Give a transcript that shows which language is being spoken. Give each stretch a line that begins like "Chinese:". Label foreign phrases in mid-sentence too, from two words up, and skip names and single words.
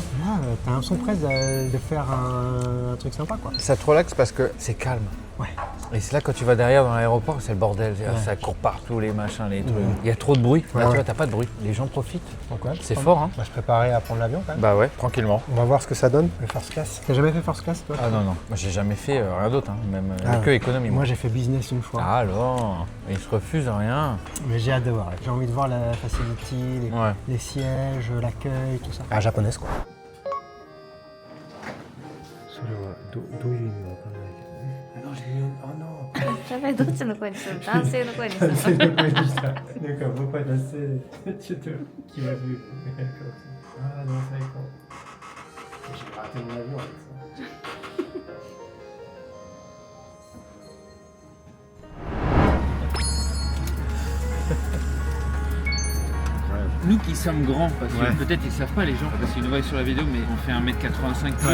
French: Là, t'as l'impression presque de faire un truc sympa, quoi. Ça te relaxe parce que c'est calme. Ouais. Et c'est là quand tu vas derrière dans l'aéroport, c'est le bordel. Ça court partout, les machins, les trucs. Il y a trop de bruit. Là, tu vois, t'as pas de bruit. Les gens profitent. Donc ouais, C'est fort, hein. On va se préparer à prendre l'avion quand même. Bah ouais, tranquillement. On va voir ce que ça donne, le
English: first class.
French: T'as jamais fait
English: first class,
French: toi? Ah non. Moi, j'ai jamais fait rien d'autre, hein. Même Ah, que économie. Moi, j'ai fait business une fois. Ah alors, ils se refusent rien. Mais j'ai hâte de voir. J'ai envie de voir la facility, les sièges, l'accueil, tout ça. Ah, japonaise, quoi.
Japanese: やばい、どっちの声にするの？男性の声にするの？
French: C'est le point de vue, ça. Donc, on peut pas passer. Tu te. Qui m'a vu. Ah non, c'est con. J'ai raté mon avion avec ça. Nous qui sommes grands, parce que peut-être ils savent pas les gens, parce qu'ils nous voient sur la vidéo, mais on fait 1m85 plus.